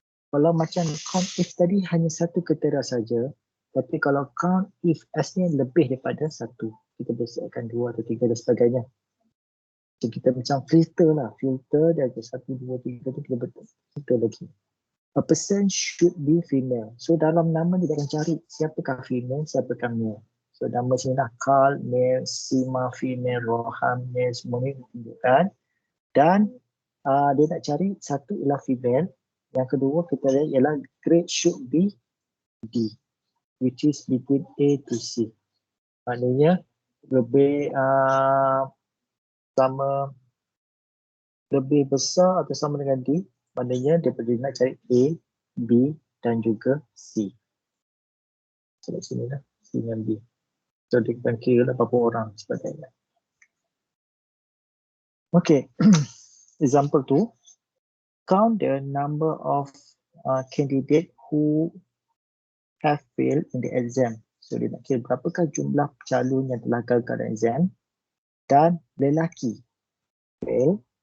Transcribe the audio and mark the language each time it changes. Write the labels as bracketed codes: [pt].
[ms] Kalau macam count if tadi hanya satu kriteria saja, tapi kalau count if as ni lebih daripada satu, kita boleh siapkan 2 atau 3 dan sebagainya. So kita macam filter lah, filter dia ada 1, 2, 3 tu kita betul filter lagi. [en] A person should be female. [ms] So dalam nama dia akan cari siapakah female, siapakah male. So nama sini lah Carl male, Sima female, Rohan male, semua ni tunjukkan. Dan dia nak cari satu ialah female, yang kedua kita lihat ialah [en] grade should be D, which is between A to C. [ms] Maknanya lebih sama, lebih besar atau sama dengan D, maknanya dia perlu nak cari A, B dan juga C. So kat sini lah, C dengan B. So dia akan kira lah berapa orang sebagainya. [en] Okay, example 2. Count the number of candidate who have failed in the exam. [ms] So dia nak kira berapakah jumlah calon yang telah gagal dalam exam dan lelaki fail.